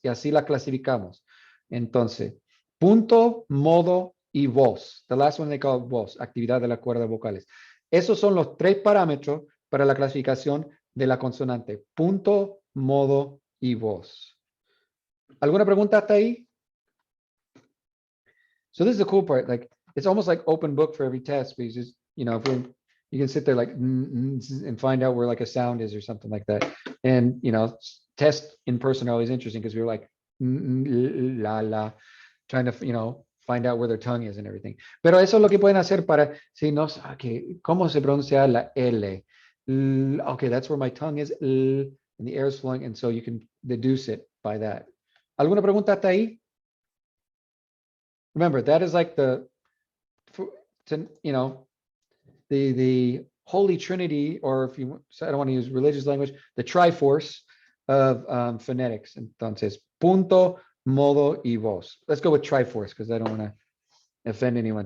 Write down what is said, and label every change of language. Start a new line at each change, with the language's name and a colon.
Spanish: Y así las clasificamos. Entonces, punto, modo y voz.
English: The last one they call
Spanish: voz, actividad de las cuerdas vocales. Esos son los 3 parámetros para la clasificación de la consonante. Punto, modo y voz. ¿Alguna pregunta hasta ahí?
English: So this is the cool part. Like, it's almost like open book for every test, because just, you know, you can sit there like and find out where like a sound is or something like that. And, you know, tests in person are always interesting because we're like la la, trying to, you know, find out where their tongue is and everything.
Spanish: Pero eso es lo que pueden hacer para, si no, okay, ¿cómo se pronuncia la L?
English: Okay, that's where my tongue is, and the air is flowing, and so you can deduce it by that.
Spanish: ¿Alguna pregunta hasta ahí?
English: Remember, that is like the, you know, the Holy Trinity, or if you, I don't want to use religious language, the Triforce of phonetics.
Spanish: Entonces, punto, modo y voz.
English: Let's go with Triforce because I don't want to offend anyone.